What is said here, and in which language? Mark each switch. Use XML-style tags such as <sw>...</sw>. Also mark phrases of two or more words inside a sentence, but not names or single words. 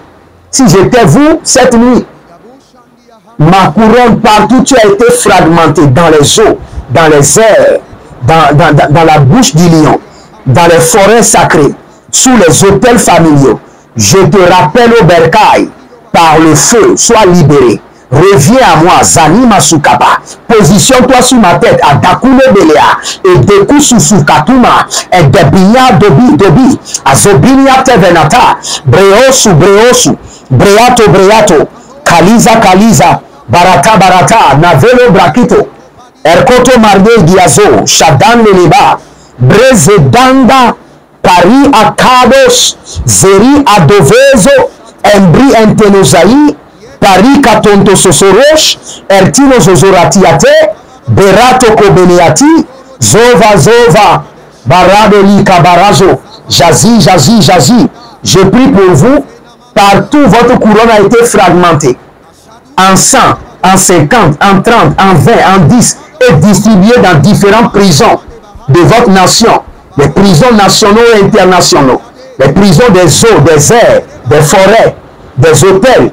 <fr>Si j'étais vous, cette nuit, ma couronne partout, tu as été fragmentée dans les eaux, dans les airs, dans la bouche du lion, dans les forêts sacrées, sous les autels familiaux. Je te rappelle au bercail, par le feu, sois libéré. Reviens à moi, Zanima Sukaba. Positionne-toi sur ma tête, à Dakune Belea, et Deku Susukatuma, et Debinia Dobi, Azobinia Tevenata, Breosu, Breato, Kaliza, Barata, Navelo Brakito, Erkoto Marde Giazo, Shadan Leleba, Brezedanda, Paris Akados, Zeri Adovezo, Embri Entenozaï, Paris Katonto Sosorosh, Ertino Zozoratiate, Berato Kobeneati, Zova, Baradeli Kabarazo, Jazi. Je prie pour vous, partout votre couronne a été fragmentée, en 100, en 50, en 30, en 20, en 10, et distribuée dans différentes prisons de votre nation, les prisons nationaux et internationaux, les prisons des eaux, des airs, des forêts, des hôtels.</fr>